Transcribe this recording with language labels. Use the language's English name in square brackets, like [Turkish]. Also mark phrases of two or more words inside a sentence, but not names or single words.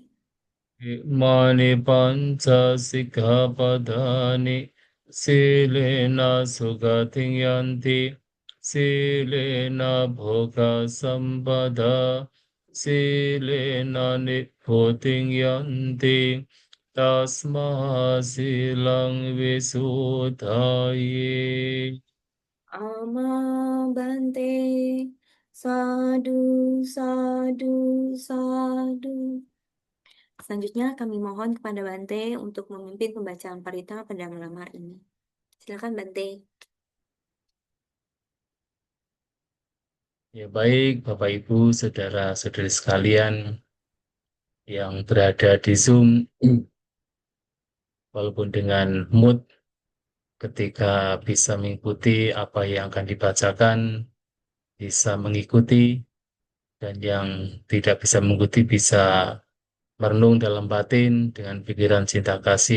[Pali] Imani panca sikkhapadani silena sugating yanti silena bhoga sampada silena nibboding yanti tasma silang visuddhaye. Ama Bante. Sadu, sadu, sadu. [Indonesian] Selanjutnya kami mohon kepada Bante untuk memimpin pembacaan parita pada malam hari ini. Silakan Bante. Ya baik Bapak Ibu saudara-saudari sekalian yang berada di Zoom walaupun dengan mood ketika bisa mengikuti apa yang akan dibacakan, bisa mengikuti, dan yang tidak bisa mengikuti bisa merenung dalam batin dengan pikiran cinta kasih.